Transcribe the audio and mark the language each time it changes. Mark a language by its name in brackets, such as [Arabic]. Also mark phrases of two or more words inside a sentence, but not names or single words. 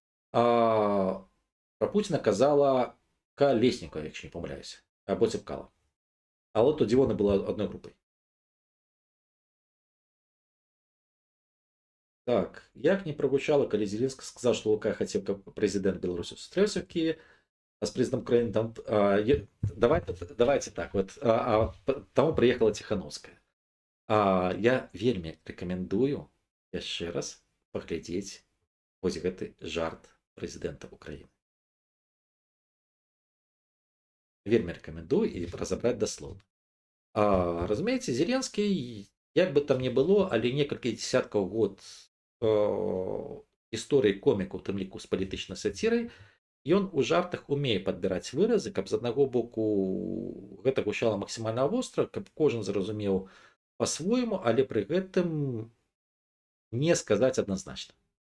[Ukrainian] Про Путіна казала Колєснікова, якщо не помиляюся, або Цепкала. Але тоді вони були одною групою. Так, як не прозвучало, коли Зеленський сказав, що Лука хотів, як президент Білорусі зустрівся в Києві. [Russian] с президентом Украины, там, давайте так, вот, там приехала Тихановская. [Belarusian] Я вельмі рэкамендую яшчэ раз паглядзець вось гэты жарт прэзідэнта Украіны. Вельмі рэкамендую і разабраць даслоўна. Разумееце, Зеленскі, як бы там не было, але некалькі дзесяткаў год гісторыі коміку, у тым ліку з палітычнай сацірай, ён у жартах умее падбіраць выразы, каб з аднаго боку гэта гучала максімальна востра, каб кожен зразумеў по-свойму, але пры гэтым не сказаць адназначна.